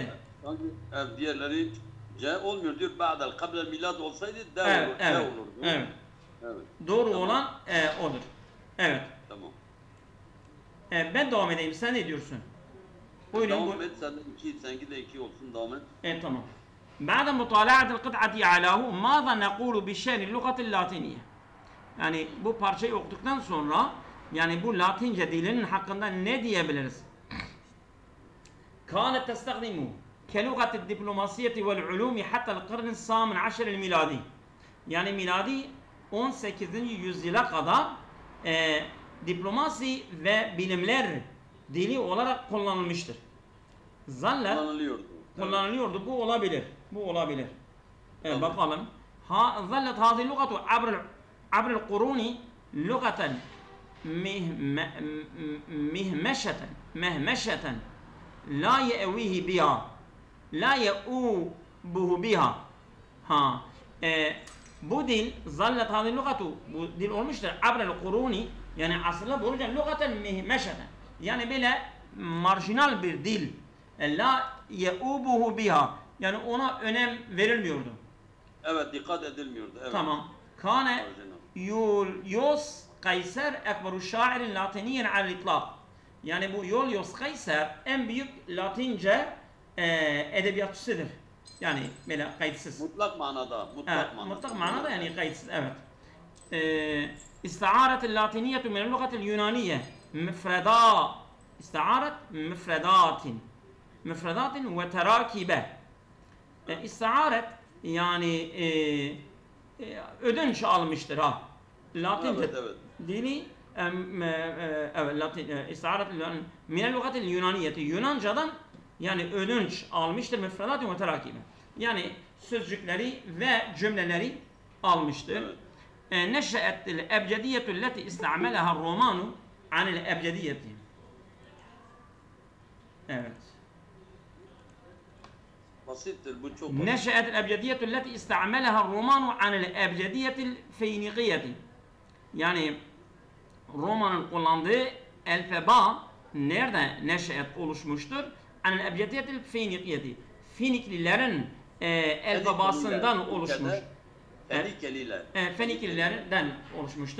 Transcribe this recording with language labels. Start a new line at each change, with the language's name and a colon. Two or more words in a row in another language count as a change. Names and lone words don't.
Turkish: Diğerleri C olmuyor diyor.
Arabic: بعد قبل الميلاد
Turkish: olsaydı D olurdu. Evet. Doğru olan odur. Evet. Tamam. Ben devam edeyim. Sen ne diyorsun? Buyurun. Devam et. Seninki de 2 olsun. Devam et. Tamam.
Arabic: بعد مطالعة القطعة علىه ماذا نقول بشأن اللغة اللاتينية?
Turkish: Yani bu parçayı okuduktan sonra yani bu Latince dilinin hakkında ne diyebiliriz?
Arabic: كانت تستخدم كلغة الدبلوماسية والعلوم حتى القرن الثامن عشر الميلادي.
Turkish: Yani miladi 18. yüzyıla kadar diplomasi ve bilimler dili olarak kullanılmıştır. Kullanılıyordu. Bu olabilir. Evet, bakalım.
Arabic: ظلت هذه اللغة عبر القرون لغة مهمشة لا يأويه بها لا يؤوبه بها.
Turkish: Bu dil
Arabic: ظلت هذه اللغة
Turkish: bu dil olmuştur
Arabic: عبر القرون
Turkish: yani aslı boyunca
Arabic: لغة مهمشة
Turkish: yani böyle marjinal bir dil
Arabic: لا يؤبه بها
Turkish: yani ona önem verilmiyordu. Evet, dikkat edilmiyordu. Evet. Tamam.
Arabic: كان قيصر أكبر شاعر لاتيني على الإطلاق.
Turkish: Yani bu Julius Caesar en büyük Latince edebiyatçısıdır. Yani böyle kayıtsız. Mutlak manada. Mutlak manada yani kayıtsız. Evet.
Arabic: استعارت اللاتينية من اللغة اليونانية استعارت مفردات وتراكيبة.
Turkish: استعارت yani ödünç almıştır ha. Latince evet. dini evet Latin
Arabic: استعارت من اللغة اليونانية
Turkish: Yunanca'dan yani ödünç almıştır
Arabic: مفردات وتراكيبه.
Turkish: Yani sözcükleri ve cümleleri almıştır. Evet.
Arabic: نشأت الأبجدية التي استعملها الرومان عن الأبجدية.
Turkish: Evet. Basittir bu çok basit.
Arabic: نشأت الأبجدية التي استعملها الرومان عن الأبجدية الفينيقية.
Turkish: Yani Roma'nın kullandığı alfaba nerede neşet oluşmuştur?
Arabic: عن الأبجدية الفينيقية.
Turkish: Feniklilerin alfabasından oluşmuş. Fenikeliler. Feniklilerden oluşmuştur.